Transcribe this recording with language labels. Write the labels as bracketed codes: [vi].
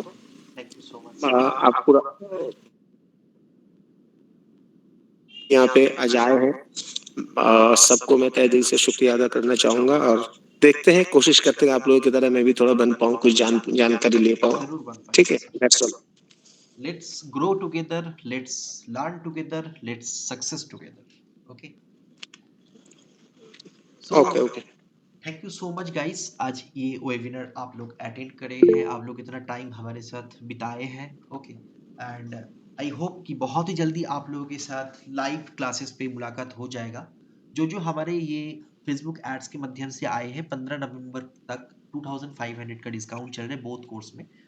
[en] Thank you so much. [hi] आप पूरा यहाँ पे आज आए हैं, सबको मैं तहे दिल से शुक्रिया अदा करना चाहूंगा, और देखते हैं, कोशिश करते हैं आप लोगों की तरह मैं भी थोड़ा बन पाऊँ, कुछ जानकारी ले पाऊँ। जरूर बन पाएंगे। ठीक है, [en] That's all. Let's grow together, let's learn together, let's success together. Okay. So okay okay, thank you so much guys, [hi] आज ये वेबिनार आप लोग अटेंड करे हैं, आप लोग इतना टाइम हमारे साथ बिताए हैं। [en] okay, and I hope [hi] कि बहुत ही जल्दी आप लोगों के साथ लाइव क्लासेस पे मुलाकात हो जाएगा। जो हमारे ये फेसबुक एड्स के माध्यम से आए हैं, 15 नवंबर तक 2500 का डिस्काउंट चल रहा है बोथ कोर्स में।